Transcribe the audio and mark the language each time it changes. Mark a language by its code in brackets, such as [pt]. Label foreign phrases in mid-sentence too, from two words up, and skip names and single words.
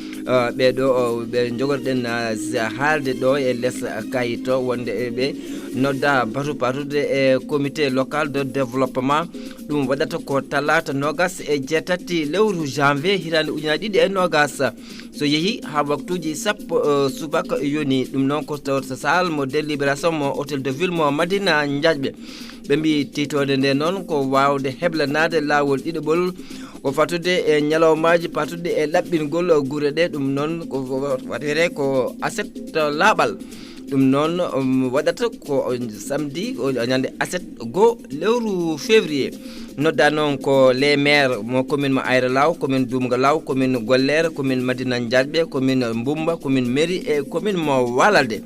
[ff] ɓeɗo ɓe jogorɗen haalde ɗo e less kayito wonde ɓe nodda batude e [fr] comité local de développement [ff] ɗum waɗata ko talata nogas e jeetati lewru janvier hirande ujunaje ɗiɗi e nogas so yeehi ha waktuji sappo subaka yoni ɗum noon ko tawta sal mo délibération mo [fr] hôtel de ville [ff] mo Madina Ndiaye ɓe mbi titode nde noon ko wawde heblanade lawol ɗiɗoɓol ko fatude e ñalawmaji patude e laɓɓingol guure ɗe ɗum noon ko waɗete ko aset laaɓal ɗum noon waɗata ko samedi ñande aset go lewru février nodda noon ko [fr] les maires [ff] mo commune mo Aïrelaou, commune Doumgalaou, commune Gollere, commune Madina Ndiaye, commune Mbumba, commune Meri et commune mo Walade.